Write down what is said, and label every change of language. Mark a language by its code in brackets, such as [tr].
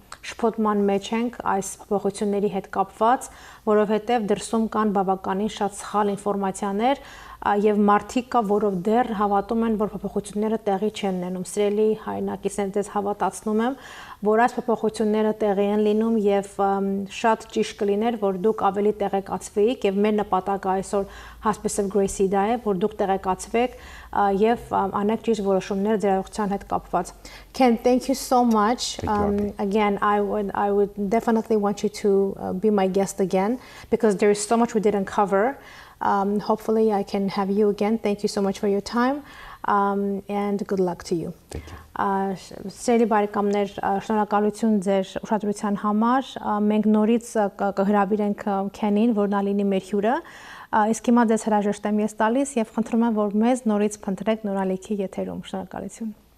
[hy] շփոթման մեջ ենք այս փոփոխությունների հետ կապված, որովհետեւ դրսում կան բավականին շատ սխալ ինֆորմացիաներ եւ մարդիկ կա, որով դեռ հավատում են, որ փոփոխությունները տեղի չեն ունենում։ Սիրելի հայրենակիցներ, ես հավատացնում եմ, որ այս փոփոխությունները տեղի են լինում եւ շատ ճիշտ կլիներ, որ դուք ավելի տեղեկացվեիք եւ մեր նպատակը այսօր Hospice of Gracie դա է, որ դուք տեղեկացվեք եւ անեք ճիշտ որոշումներ ձեր առողջության հետ կապված։ Ken, [en] thank you so much. Again, I would definitely want you to be my guest again because there is so much we didn't cover. Hopefully I can have you again. Thank you so much for your time and good luck to you. Thank you. [hy] Սիրելի բարեկամներ, շնորհակալություն ձեր ուշադրության համար։ Մենք նորից կհրավիրենք Քենին, որ նա լինի մեր հյուրը։ Իսկ հիմա ձեզ հրաժեշտ եմ ես տալիս եւ խնդրում եմ, որ մեզ նորից փնտրեք նորալիքի եթերում։ Շնորհակալություն։